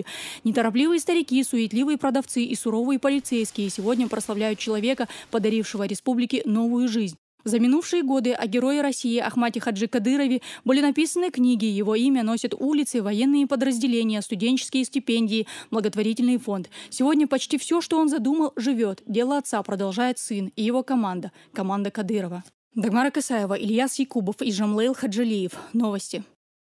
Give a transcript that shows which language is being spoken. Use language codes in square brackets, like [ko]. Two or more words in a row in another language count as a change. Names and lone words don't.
[ru] Неторопливые старики, суетливые продавцы и суровые полицейские сегодня прославляют человека, подарившего республике новую жизнь. За минувшие годы о герое России Ахмаде Хаджи Кадырове были написаны книги. Его имя носят улицы, военные подразделения, студенческие стипендии, благотворительный фонд. Сегодня почти все, что он задумал, живет. Дело отца продолжает сын и его команда. Команда Кадырова. Дагмара Касаева, Ильяс Якубов и Жамлейл Хаджалиев. Новости.